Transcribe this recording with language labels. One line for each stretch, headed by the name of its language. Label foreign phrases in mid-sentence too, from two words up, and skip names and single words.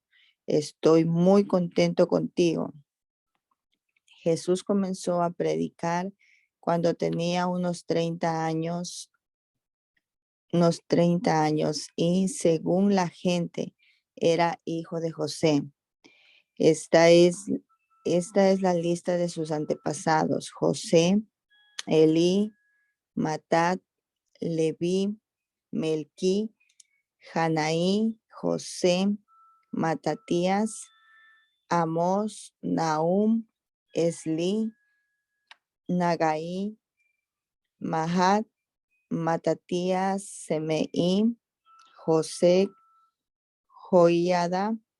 Spanish: Estoy muy contento contigo. Jesús comenzó a predicar cuando tenía unos 30 años, y según la gente era hijo de José. Esta es la lista de sus antepasados: José, Elí, Matat, Leví, Melquí, Janaí, José, Matatías, Amós, Nahum, Esli, Nagai, Mahat, Matatías, Semeí, José, Joiada,